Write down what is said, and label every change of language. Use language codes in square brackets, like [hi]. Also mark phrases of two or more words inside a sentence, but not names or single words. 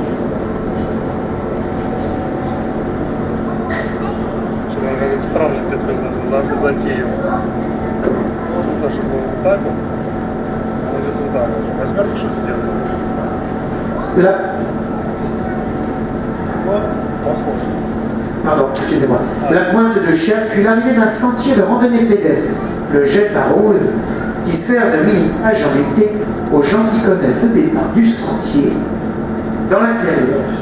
[ru] Что-то какой-то странный Петру затеял. Даже было вот так вот. Он идет туда уже. Восьмерку что сделали? [fr] Là, [ru] Похоже. [fr] pardon, excusez-moi. La pointe de Chiares, puis l'arrivée d'un sentier de randonnée pédestre, le jet de la Rose, qui sert de mini-plage en été aux gens qui connaissent le départ du sentier dans la clairière.